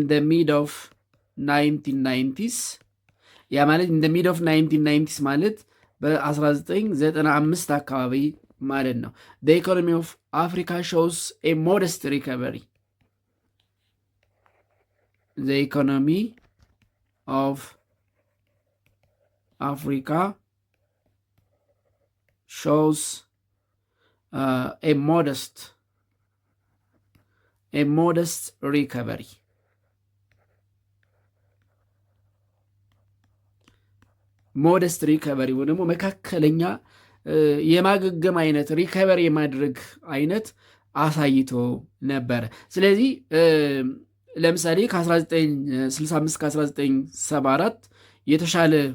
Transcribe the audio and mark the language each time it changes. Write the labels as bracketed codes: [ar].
[en] mid of 1990s [am] ያ ማለት [en] in the mid of 1990s [am] ማለት በ1995 አካባቢ ማለት ነው። [en] the economy of Africa shows a modest recovery. The economy of Africa shows a modest recovery. [am] ሞደስት ሪከቨሪ ወይ ደግሞ መካከለኛ የማገገም አይነት ሪከቨሪ የማድረግ አይነት አሳይቶ ነበረ። ስለዚህ ለምሳሌ ከ1965 ከ1974 የተሻለ